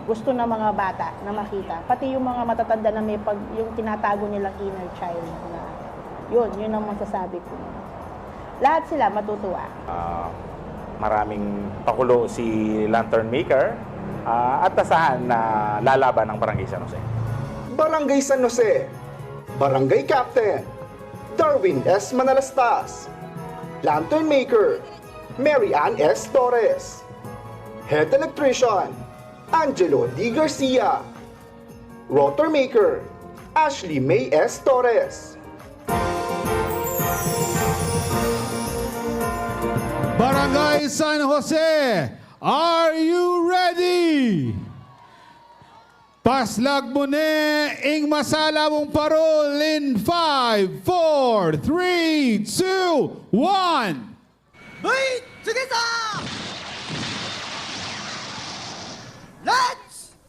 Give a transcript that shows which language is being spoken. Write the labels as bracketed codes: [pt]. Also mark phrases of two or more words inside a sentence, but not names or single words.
[tl] Gusto ng mga bata na makita, pati yung mga matatanda na may yung tinatago nilang [en] inner child [tl] na yun ang masasabi ko. Lahat sila matutuwa. Maraming pakulo si [en] Lantern Maker [tl] at tasahan na lalaban ng Barangay San Jose. [en] Barangay San Jose, Barangay Captain, Darwin S. Manalastas, Lantern Maker, Mary Ann S. Torres, Head Electrician, Angelo D. Garcia, Rotor Maker, Ashley May S. Torres. Barangay San Jose, are you ready? [pam] Paslag mo ne ing masala mong parol in 5, 4, 3, 2, 1. [en] Wait! [pam] Sige sa! [en] Let's